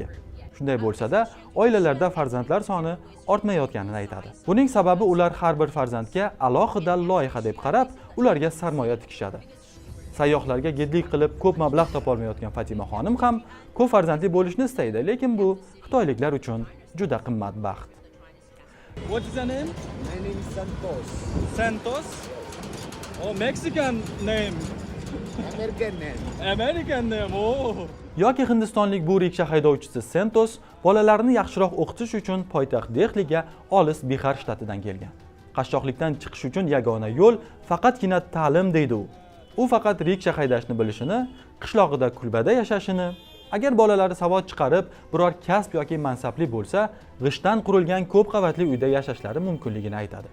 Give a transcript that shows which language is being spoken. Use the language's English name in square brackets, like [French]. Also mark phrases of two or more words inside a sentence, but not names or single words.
[Uzbek] Shunday bo'lsa-da, oilalarda farzandlar soni ortmayotganini aytadi. Buning sababi ular har bir farzandga alohida loyiha deb qarab, ularga sarmoya tikishadi. Sayyohlarga gedlik qilib ko'p mablag' topa olmayotgan Fatima xonim ham ko'p farzandli bo'lishni istaydi, lekin bu xitoyliklar uchun juda qimmat baxt. [English] What is your name? My name is Santos. Santos? Oh, Mexican name. American name. American name. Oh. [Uzbek] Yoki hindistonlik bu riksha haydovchisi Santos bolalarni yaxshiroq o'qitish uchun poytaxt Dehliga olis Bihar shtatidan kelgan. Qashshoqlikdan chiqish uchun yagona yo'l faqatgina ta'lim deydi u. U faqat riksha haydashni bilishini, qishlog'ida kulbada yashashini, agar bolalari savod chiqarib, biror kasb yoki mansabli bo'lsa, g'ishtdan qurilgan ko'p qavatli uyda yashashlari mumkinligini aytadi.